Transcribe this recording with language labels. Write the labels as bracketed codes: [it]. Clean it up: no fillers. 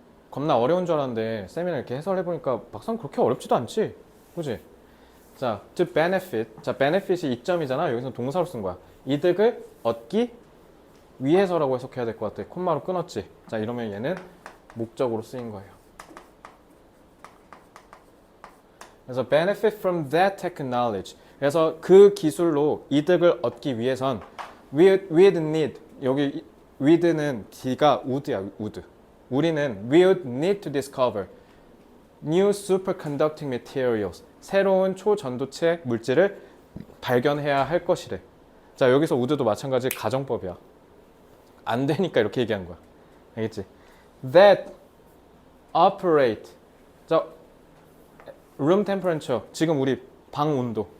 [ko] 겁나 어려운 줄 알았는데 쌤이랑 이렇게 해설해보니까 막상 그렇게 어렵지도 않지? 그지? 자, [en] to benefit. [ko] 자, benefit이 이점이잖아. 여기서 동사로 쓴 거야. 이득을 얻기 위해서라고 해석해야 될 것 같아. 콤마로 끊었지. 자, 이러면 얘는 목적으로 쓰인 거예요. [en] 그래서 benefit from that technology. [ko] 그래서 그 기술로 이득을 얻기 위해선 [en] we'd need. [ko] 여기 with는 D가 would야, would. 우리는 [en] we would need to discover new superconducting materials. [ko] 새로운 초전도체 물질을 발견해야 할 것이래. 자, 여기서 would도 마찬가지 가정법이야. 안 되니까 이렇게 얘기한 거야. 알겠지? [en] That operate. [ko] 자, [en] room temperature. [ko] 지금 우리 방 온도.